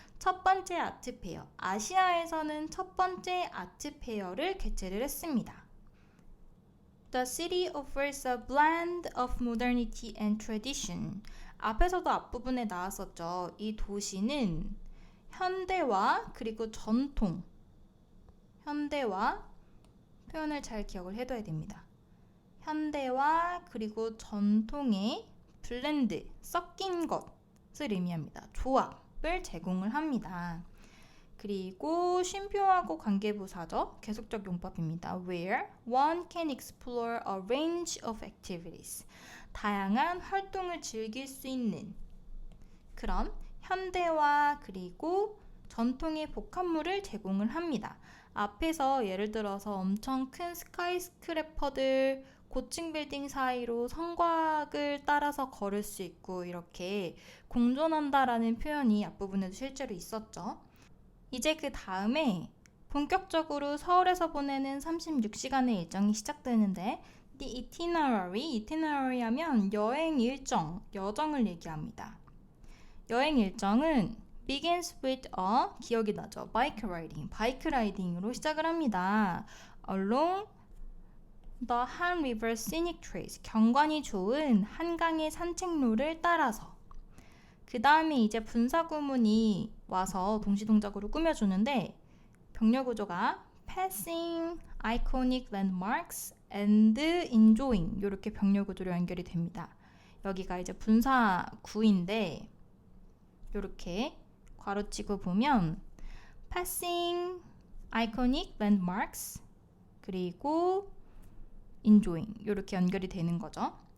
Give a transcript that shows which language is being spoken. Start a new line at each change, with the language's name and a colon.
Korean: 첫 번째 아트페어, 아시아에서는 첫 번째 아트페어를 개최를 했습니다.
English: The city offers a blend of modernity and tradition.
Korean: 앞에서도 앞부분에 나왔었죠. 이 도시는 현대와 그리고 전통, 현대와 표현을 잘 기억을 해둬야 됩니다. 현대와 그리고 전통의 블렌드, 섞인 것을 의미합니다. 조합을 제공을 합니다. 그리고 쉼표하고 관계부사죠. 계속적 용법입니다.
English: Where one can explore a range of activities.
Korean: 다양한 활동을 즐길 수 있는 그런 현대와 그리고 전통의 복합물을 제공을 합니다. 앞에서 예를 들어서 엄청 큰 스카이스크래퍼들 고층 빌딩 사이로 성곽을 따라서 걸을 수 있고 이렇게 공존한다라는 표현이 앞부분에도 실제로 있었죠. 이제 그 다음에 본격적으로 서울에서 보내는 36시간의 일정이 시작되는데
English: The itinerary
Korean: 하면 여행 일정, 여정을 얘기합니다. 여행 일정은
English: begins with a,
Korean: 기억이 나죠? 바이크 라이딩으로 시작을 합니다.
English: Along the Han River Scenic Trails,
Korean: 경관이 좋은 한강의 산책로를 따라서. 그 다음에 이제 분사구문이 와서 동시동작으로 꾸며주는데 병렬 구조가 passing, iconic landmarks, and enjoying 이렇게 병렬 구조로 연결이 됩니다. 여기가 이제 분사구인데 이렇게 괄호치고 보면 passing, iconic landmarks 그리고 enjoying 이렇게 연결이 되는 거죠.